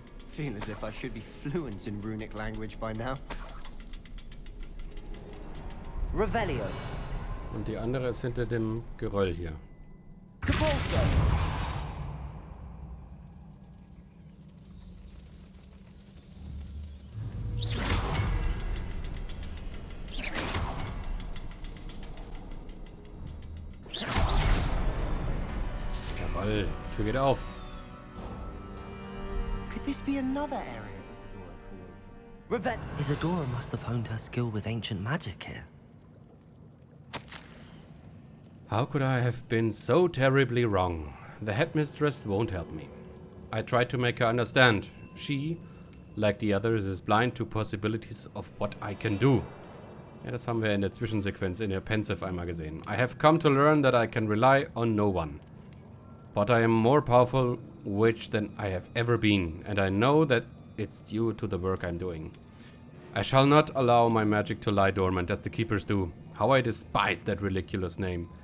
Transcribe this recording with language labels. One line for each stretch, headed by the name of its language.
English: Feel as if I should be fluent in runic language by now. Revelio.
German: Und die andere ist hinter dem Geröll hier. Compulso! Jawoll, Tür geht auf.
English: Could this be another area Isadora must have honed her skill with ancient magic here. How could I have been so terribly wrong? The headmistress won't help me. I tried to make her understand. She, like the others, is blind to possibilities of what I can do.
German: Ja, das haben wir in der Zwischensequenz in der Pensive einmal gesehen.
English: I have come to learn that I can rely on no one. But I am more powerful witch than I have ever been, and I know that it's due to the work I'm doing. I shall not allow my magic to lie dormant as the keepers do. How I despise that ridiculous name.